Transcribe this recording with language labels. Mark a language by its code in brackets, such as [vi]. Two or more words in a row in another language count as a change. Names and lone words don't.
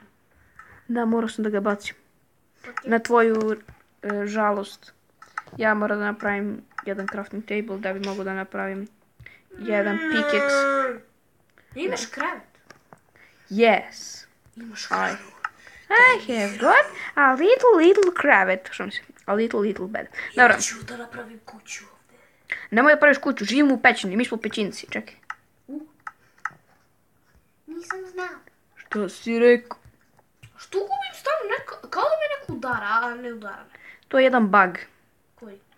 [bs] Da, morao sam da ga bacim. Na tvoju žalost. Ja moram da napravim jedan [en] crafting table [bs] da bi mogu da napravim jedan pickaxe. Imaš krevet? [en] Yes. [bs] Imaš krevet. [en] I have got a little crevet. A little bed. [bs] Dobro. Ja ću da napravim kuću ovdje. Nemoj da praviš kuću, živimo u pećini, mi smo pećinci, čekaj. Nisam znao. Što si rekao? Što gubim stalno kao da me neko udara, a ne udara me. To je jedan bug.